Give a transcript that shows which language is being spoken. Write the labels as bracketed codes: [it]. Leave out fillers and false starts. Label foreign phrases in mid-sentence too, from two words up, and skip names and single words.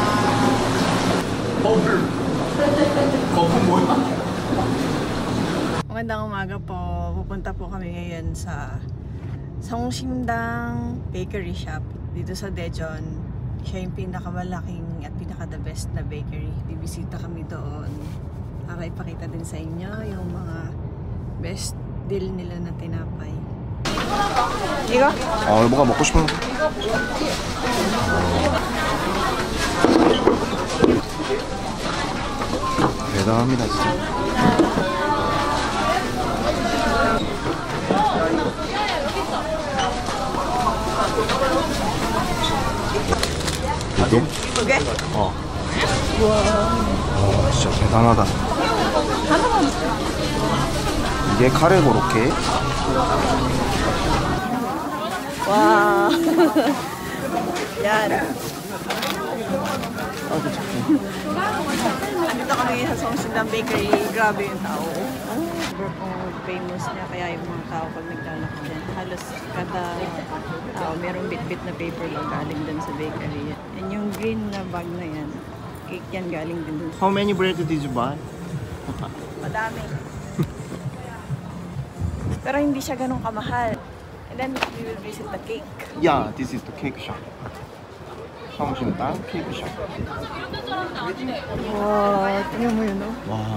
[ko] 거품 뭐야? [tl] Mga Magandang umaga po. Pupunta po kami ngayon sa Songsimdang Bakery Shop dito sa Daejeon. Siya yung pinakamalaking at pinaka- [en] the best [tl] na bakery. Bibisita kami doon para ipakita din sa inyo yung mga [en] best deal [tl] nila na tinapay. [ko] 이거? 뭐가 먹고 싶은 대단합니다 진짜. 이게? 두 개? 진짜 대단하다. 이게 카레 고로케. 와. [tl] Yan. Andito kami sa Songsimdang Bakery. Grabe yung tao. Famous niya kaya yung mga tao pag naglalakad dyan. Halos kada tao merong bit-bit na paper lang galing dun sa bakery. And yung green na bag na yan, cake yan galing din dun. [en] How many bread did you buy? [tl] Madami. Pero hindi siya ganun kamahal. [en] And then we will visit the cake. Yeah, this is the cake shop. [ko] 성심당 케이크 샵. [tl] Wow, tingnan mo yun, no? [ko] 와.